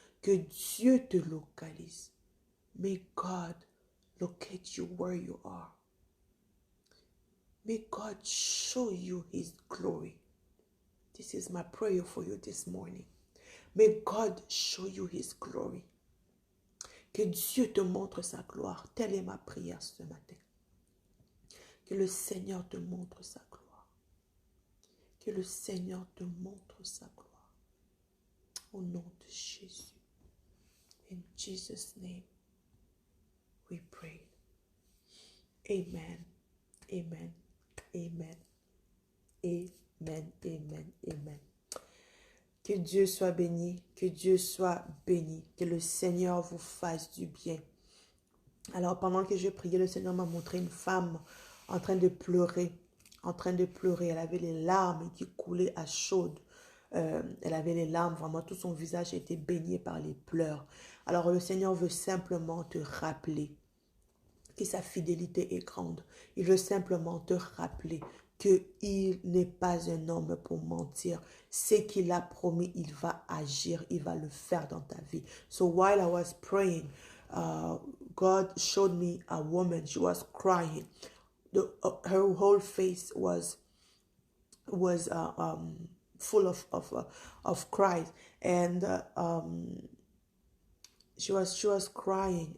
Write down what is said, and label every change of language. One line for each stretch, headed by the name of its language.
French: Que Dieu te localise.
English: May God locate you where you are. May God show you His glory. This is my prayer for you this morning. May God show you His glory.
French: Que Dieu te montre sa gloire. Telle est ma prière ce matin. Que le Seigneur te montre sa gloire. Que le Seigneur te montre sa gloire. Au nom de Jésus.
English: In Jesus' name, we pray. Amen. Amen. Amen. Amen. Amen. Amen.
French: Que Dieu soit béni. Que Dieu soit béni. Que le Seigneur vous fasse du bien. Alors, pendant que je priais, le Seigneur m'a montré une femme en train de pleurer. En train de pleurer. Elle avait les larmes qui coulaient à chaudes. Elle avait les larmes, vraiment tout son visage était baigné par les pleurs. Alors le Seigneur veut simplement te rappeler que sa fidélité est grande. Il veut simplement te rappeler qu'il n'est pas un homme pour mentir. Ce qu'il a promis, il va agir, il va le faire dans ta vie.
English: So while I was praying, God showed me a woman. She was crying. Her whole face was full of cries, and she was crying.